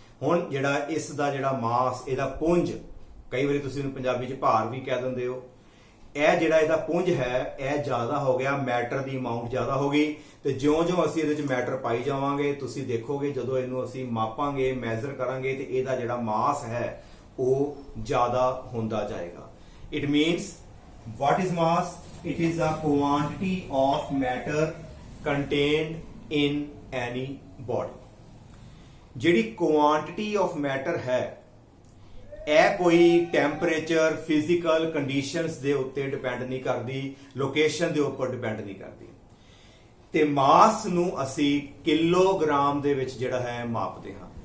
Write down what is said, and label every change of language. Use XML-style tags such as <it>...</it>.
<pa>ਹੁਣ ਜਿਹੜਾ ਇਸ ਦਾ ਜਿਹੜਾ ਮਾਸ, ਇਹਦਾ ਪੁੰਜ, ਕਈ ਵਾਰੀ ਤੁਸੀਂ ਇਹਨੂੰ ਪੰਜਾਬੀ 'ਚ ਭਾਰ ਵੀ ਕਹਿ ਦਿੰਦੇ ਹੋ, ਇਹ ਜਿਹੜਾ ਇਹਦਾ ਪੁੰਜ ਹੈ ਇਹ ਜ਼ਿਆਦਾ ਹੋ ਗਿਆ, ਮੈਟਰ ਦੀ ਅਮਾਉਂਟ ਜ਼ਿਆਦਾ ਹੋ ਗਈ। ਤੇ ਜਿਉਂ-ਜਿਉਂ ਅਸੀਂ ਇਹਦੇ 'ਚ ਮੈਟਰ ਪਾਈ ਜਾਵਾਂਗੇ ਤੁਸੀਂ ਦੇਖੋਗੇ ਜਦੋਂ ਇਹਨੂੰ ਅਸੀਂ ਮਾਪਾਂਗੇ, ਮੈਜ਼ਰ ਕਰਾਂਗੇ ਤੇ ਇਹਦਾ ਜਿਹੜਾ ਮਾਸ ਹੈ ਉਹ ਜ਼ਿਆਦਾ ਹੁੰਦਾ ਜਾਏਗਾ।</pa> <en>It means what is mass? It is the quantity of matter contained in any body.</en> <pa>ਜਿਹੜੀ ਕੁਆਂਟੀਟੀ ਆਫ ਮੈਟਰ ਹੈ ਇਹ ਕੋਈ ਟੈਂਪਰੇਚਰ, ਫਿਜ਼ੀਕਲ ਕੰਡੀਸ਼ਨਸ ਦੇ ਉੱਤੇ ਡਿਪੈਂਡ ਨਹੀਂ ਕਰਦੀ, ਲੋਕੇਸ਼ਨ ਦੇ ਉੱਪਰ ਡਿਪੈਂਡ ਨਹੀਂ ਕਰਦੀ। ਤੇ ਮਾਸ ਨੂੰ ਅਸੀਂ ਕਿਲੋਗ੍ਰਾਮ ਦੇ ਵਿੱਚ ਜਿਹੜਾ ਹੈ ਮਾਪਦੇ ਹਾਂ।</pa>